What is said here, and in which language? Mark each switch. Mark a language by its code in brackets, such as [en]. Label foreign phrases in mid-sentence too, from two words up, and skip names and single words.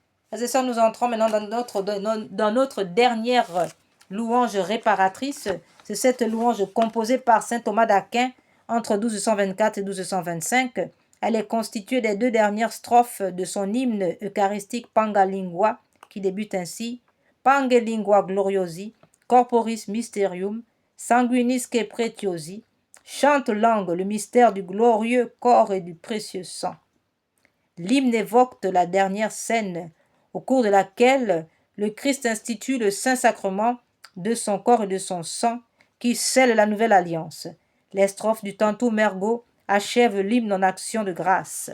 [fr] Frères et sœurs, nous entrons maintenant dans notre dernière louange réparatrice. C'est cette louange composée par saint Thomas d'Aquin entre 1224 et 1225. Elle est constituée des deux dernières strophes de son hymne eucharistique Pangalingua, qui débute ainsi: [la] Pangelingua gloriosi, corporis mysterium, sanguinisque pretiosi. [fr] Chante langue le mystère du glorieux corps et du précieux sang. L'hymne évoque la dernière scène au cours de laquelle le Christ institue le Saint-Sacrement de son corps et de son sang qui scelle la nouvelle alliance. Les strophes du tantôt mergot achèvent l'hymne en action de grâce.